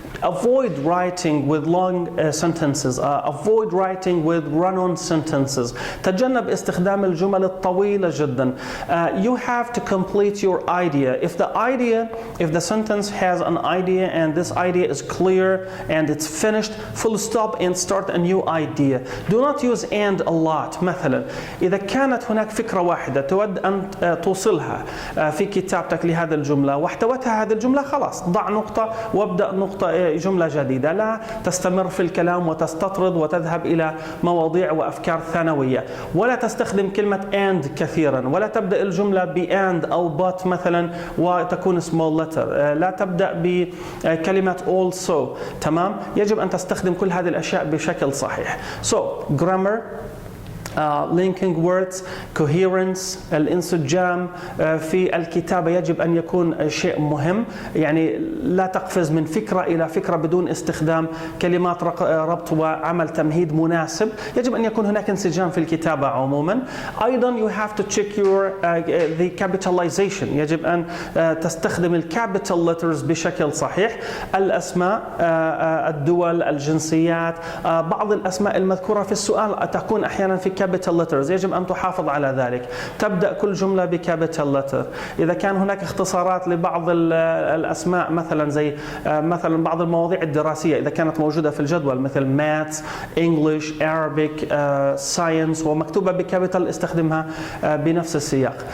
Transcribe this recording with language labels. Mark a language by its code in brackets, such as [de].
[en] Avoid writing with long sentences. Avoid writing with run-on sentences. [ar] تجنب استخدام الجمل الطويلة جدا. [en] You have to complete your idea. If the sentence has an idea and this idea is clear and it's finished, full stop and start a new idea. Do not use and a lot. [ar] مثلا إذا كانت هناك فكرة واحدة تود أن توصلها في كتابتك لهذه الجملة واحتوتها هذه الجملة، خلاص ضع نقطة وابدأ نقطة جملة جديدة. لا تستمر في الكلام وتستطرد وتذهب إلى مواضيع وأفكار ثانوية. ولا تستخدم كلمة and كثيرا، ولا تبدأ الجملة ب and أو but مثلا وتكون small letter. لا تبدأ بكلمة also. تمام؟ يجب أن تستخدم كل هذه الأشياء بشكل صحيح. [en] So grammar، linking words، coherence، [ar] الانسجام في الكتابة يجب أن يكون شيء مهم. يعني لا تقفز من فكرة إلى فكرة بدون استخدام كلمات ربط وعمل تمهيد مناسب. يجب أن يكون هناك انسجام في الكتابة عموما. أيضا [en] you have to check the capitalization. [ar] يجب أن تستخدم الكابيتال letters بشكل صحيح. الأسماء، الدول، الجنسيات، بعض الأسماء المذكورة في السؤال تكون أحيانا في بكابيتال letters، يجب أن تحافظ على ذلك. تبدأ كل جملة بكابيتال letter. إذا كان هناك اختصارات لبعض الأسماء مثلا زي مثلا بعض المواضيع الدراسية إذا كانت موجودة في الجدول مثل Maths, English, Arabic, Science ومكتوبة بكابيتال استخدمها بنفس السياق.